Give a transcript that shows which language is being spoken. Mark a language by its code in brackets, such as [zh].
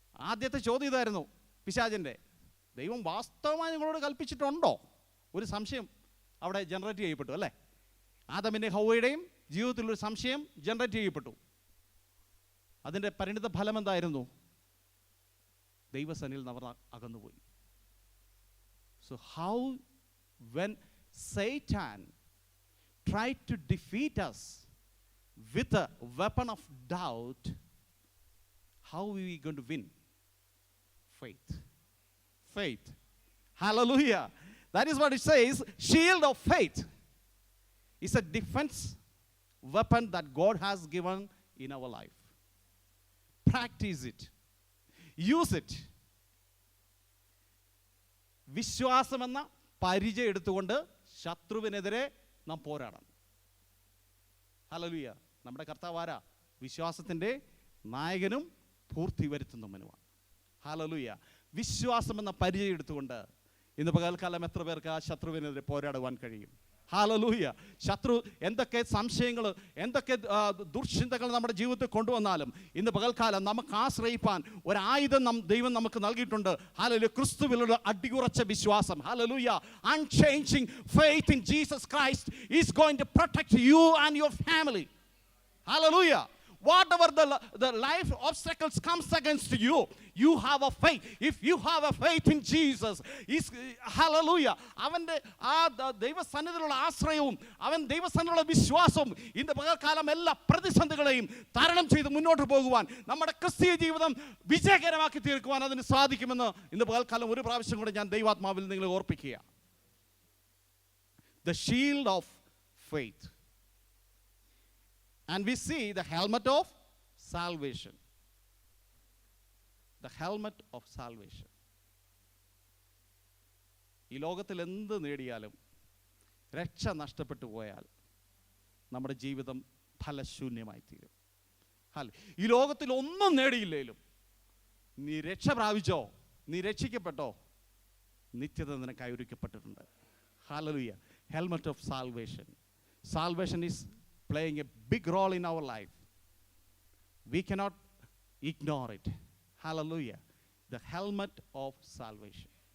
[ml] ആദ്യത്തെ ചോദ്യം ഇതായിരുന്നു പിശാചിൻ്റെ. ദൈവം വാസ്തവമായി നിങ്ങളോട് കൽപ്പിച്ചിട്ടുണ്ടോ? ഒരു സംശയം അവിടെ ജനറേറ്റ് ചെയ്യപ്പെട്ടു, അല്ലേ? ആദമിൻ്റെ ഹൗവയുടെയും ജീവിതത്തിലൊരു സംശയം ജനറേറ്റ് ചെയ്യപ്പെട്ടു. അതിൻ്റെ പരിണിത ഫലം എന്തായിരുന്നു? ദൈവസന്നിധിയിൽ നിന്ന് അവർ അകന്നുപോയി. [en] So how when Satan tried to defeat us with a weapon of doubt, how are we going to win? Faith. Faith. Hallelujah. That is what it says. Shield of faith is a defense weapon that God has given in our life. Practice it, use it. [ml] വിശ്വാസമെന്ന പരിചയം എടുത്തുകൊണ്ട് ശത്രുവിനെതിരെ നാം പോരാടണം. Hallelujah. നമ്മുടെ കർത്താവ് ആരാ? വിശ്വാസത്തിൻ്റെ നായകനും പൂർത്തി വരുത്തുന്നവനുമാണ്. Hallelujah. വിശ്വാസമെന്ന പരിചയം എടുത്തുകൊണ്ട് ഇന്ന് പകൽക്കാലം എത്ര പേർക്ക് ആ ശത്രുവിനെതിരെ പോരാടുവാൻ കഴിയും? ഹല്ലേലൂയ. ശത്രു എന്തൊക്കെ സംശയങ്ങൾ, എന്തൊക്കെ ദുർചിന്തകൾ നമ്മുടെ ജീവിതത്തിൽ കൊണ്ടുവന്നാലും ഇന്ന് പകൽക്കാലം നമുക്ക് ആശ്രയിപ്പാൻ ഒരായുധം ദൈവം നമുക്ക് നൽകിയിട്ടുണ്ട്. ഹല്ലേലൂയ. ക്രിസ്തുവിലുള്ള അടിയുറച്ച വിശ്വാസം. Hallelujah. [en] Unchanging faith in Jesus Christ is going to protect you and your family. Hallelujah. Whatever the life obstacles comes against you, you have a faith. If you have a faith in Jesus, is hallelujah. [ml] അവൻ്റെ ആ ദൈവസന്നിധിയിലുള്ള ആശ്രയവും അവൻ ദൈവസന്നിധിയിലുള്ള വിശ്വാസവും ഇന്ന് പകൽക്കാലം എല്ലാ പ്രതിസന്ധികളെയും തരണം ചെയ്ത് മുന്നോട്ട് പോകുവാൻ, നമ്മുടെ ക്രിസ്തീയ ജീവിതം വിജയകരമാക്കി തീർക്കുവാൻ അതിന് സാധിക്കുമെന്ന് ഇന്ന് പകൽക്കാലം ഒരു പ്രാവശ്യം കൂടെ ഞാൻ ദൈവാത്മാവിൽ നിങ്ങളെ ഓർപ്പിക്കുക. [en] The shield of faith. And we see the helmet of salvation. The helmet of salvation. [ml] ഈ ലോകത്തിൽ എന്ത് നേടിയാലും രക്ഷ നഷ്ടപ്പെട്ടു പോയാൽ നമ്മുടെ ജീവിതം ഫലശൂന്യമായി തീരും. ഈ ലോകത്തിൽ ഒന്നും നേടിയില്ലേലും നീ രക്ഷ പ്രാപിച്ചോ, നീ രക്ഷിക്കപ്പെട്ടോ, നിത്യത നിനക്കായി ഒരുക്കപ്പെട്ടിട്ടുണ്ട്. [en] Hallelujah. Helmet of salvation. Salvation is playing a big role in our life. We cannot ignore it. Hallelujah. The helmet of salvation.